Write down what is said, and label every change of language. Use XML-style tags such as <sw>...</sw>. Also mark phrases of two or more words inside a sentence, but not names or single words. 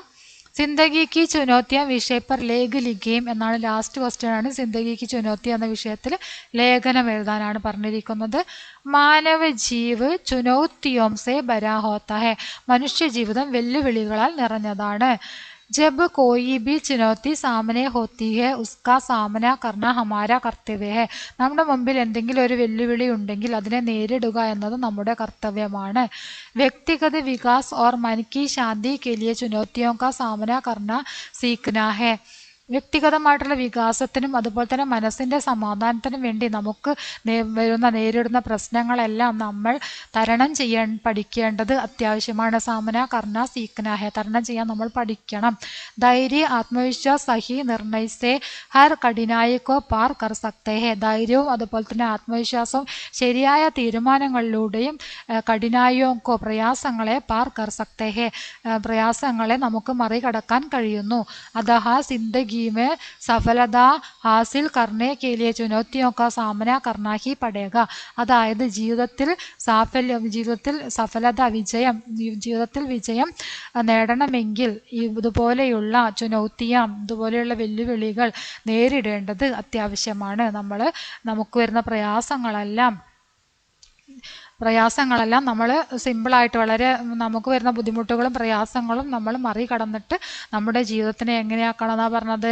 <hi>ज़िंदगी की चुनौतियाँ विषय पर लेख लिखें</hi> <ml>എന്നാണ്</ml> <en>last question</en> <ml>ആണ്.</ml> <hi>ज़िंदगी की चुनौती</hi> <ml>എന്ന വിഷയത്തിൽ ലേഖനം എഴുതാനാണ് പറഞ്ഞിരിക്കുന്നത്.</ml> <hi>मानव जीव चुनौतियों से भरा होता है.</hi> <ml>മനുഷ്യ ജീവിതം വെല്ലുവിളികളാൽ നിറഞ്ഞതാണ്.</ml> <hi>जब कोई भी चुनौती सामने होती है उसका सामना करना हमारा कर्तव्य है.</hi> <ml>നമ്മുടെ മുമ്പിൽ എന്തെങ്കിലും ഒരു വെല്ലുവിളി ഉണ്ടെങ്കിൽ അതിനെ നേരിടുക എന്നത് നമ്മുടെ കർത്തവ്യമാണ്.</ml> <hi>व्यक्तिगत विकास और मन की शांति के लिए चुनौतियों का सामना करना सीखना है.</hi> <ml>വ്യക്തിഗതമായിട്ടുള്ള വികാസത്തിനും അതുപോലെ തന്നെ മനസ്സിന്റെ സമാധാനത്തിനും വേണ്ടി നമുക്ക് നേരിടുന്ന പ്രശ്നങ്ങളെല്ലാം നമ്മൾ തരണം ചെയ്യാൻ പഠിക്കേണ്ടത് അത്യാവശ്യമാണ്.</ml> <hi>सामना करना सीखना है.</hi> <ml>തരണം ചെയ്യാൻ നമ്മൾ പഠിക്കണം.</ml> <hi>धैर्य आत्मविश्वास सही निर्णय से हर कठिनाई को पार कर सकते हैं.</hi> <ml>ധൈര്യവും അതുപോലെ തന്നെ ആത്മവിശ്വാസവും ശരിയായ തീരുമാനങ്ങളിലൂടെയും കഠിനായോക്കോ പ്രയാസങ്ങളെ</ml> <hi>पार कर सकते हैं.</hi> <ml>പ്രയാസങ്ങളെ നമുക്ക് മറികടക്കാൻ കഴിയുന്നു.</ml> <hi>अतः ज़िंदगी में सफलता हासिल करने के लिए चुनौतियों का सामना करना ही पड़ेगा.</hi> <ml>അതായത് ജീവിതത്തിൽ സഫലത ജീവിതത്തിൽ വിജയം നേടണമെങ്കിൽ ഇതുപോലെയുള്ള ഇതുപോലെയുള്ള വെല്ലുവിളികൾ നേരിടേണ്ടത് അത്യാവശ്യമാണ്. നമുക്ക് വരുന്ന പ്രയാസങ്ങളെല്ലാം നമ്മൾ സിമ്പിളായിട്ട് വളരെ നമുക്ക് വരുന്ന ബുദ്ധിമുട്ടുകളും പ്രയാസങ്ങളും നമ്മൾ മറികടന്നിട്ട് നമ്മുടെ ജീവിതത്തിനെ എങ്ങനെയാക്കണം എന്നാ പറഞ്ഞത്?</ml>